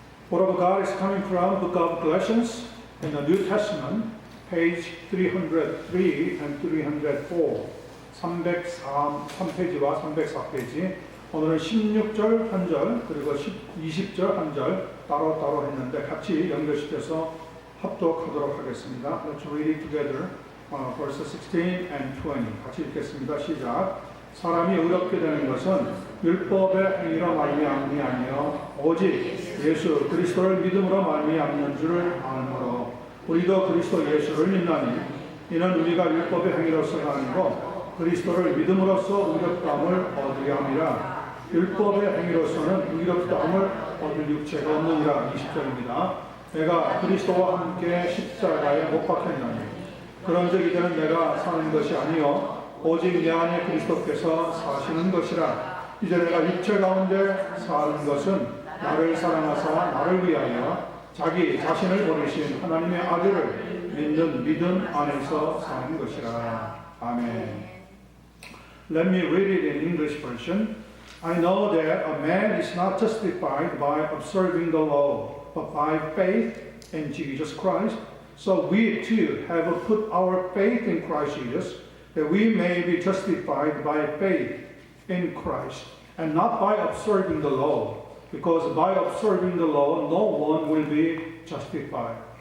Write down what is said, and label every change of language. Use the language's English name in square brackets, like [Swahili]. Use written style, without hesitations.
[English] Word of God is coming from Book of Galatians in the New Testament, page 303 and 304. [Korean] 303페이지와 304페이지. 오늘은 16절 한 절 그리고 20절 한 절 따로따로 했는데 같이 연결시켜서 합독하도록 하겠습니다. [English] Let's read it together. verses 16 and 20. [Korean] 같이 읽겠습니다. 시작. 사람이 의롭게 되는 것은 율법의 행위로 말미암음이 아니요 오직 예수 그리스도를 믿음으로 말미암는 줄을 아므로 우리도 그리스도 예수를 믿나니 이는 우리가 율법의 행위로서가 아니고 그리스도를 믿음으로써 의롭다함을 얻으려 함이라. 율법의 행위로서는 의롭다함을 얻을 육체가 없느니라. 20절입니다. 내가 그리스도와 함께 십자가에 못 박혔나니 그런즉 이제는 내가 사는 것이 아니요 오직 내 안에 그리스도께서 사시는 것이라. 이제 내가 육체 가운데 사는 것은 나를 사랑하사 나를 위하여 자기 자신을 보내신 하나님의 아들을 믿는 믿음 안에서 사는 것이라. 아멘. [English] Let me read it in English version. I know that a man is not justified by observing the law, but by faith in Jesus Christ. So we too have put our faith in Christ Jesus, that we may be justified by faith in Christ, and not by observing the law, because by observing the law no one will be justified.